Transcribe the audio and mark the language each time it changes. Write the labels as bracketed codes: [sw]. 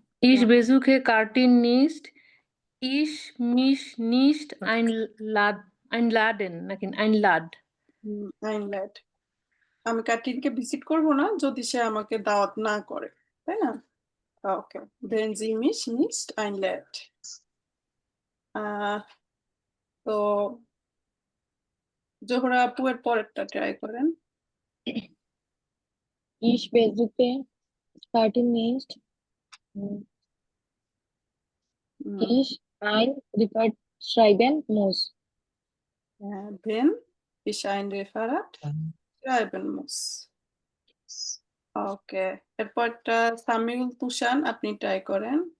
[de] Ich besuche Katrin nicht. Ich mich nicht einladen নাকি einlad. einlad. [bn] আমি ক্যাটরিনকে visit করব না যদি সে আমাকে দাওয়াত না করে, তাই না? [de] ওকে, wenn sie mich nicht einlädt. [bn] তো জোহরা আপু এর পরেরটা ট্রাই করেন। [de] Ich besuche Katrin nicht. Ich ein Referat schreiben muss. Wenn ich ein Referat schreiben muss. [bn] ওকে, এরপরটা সামিউল তুষান আপনি ট্রাই করেন।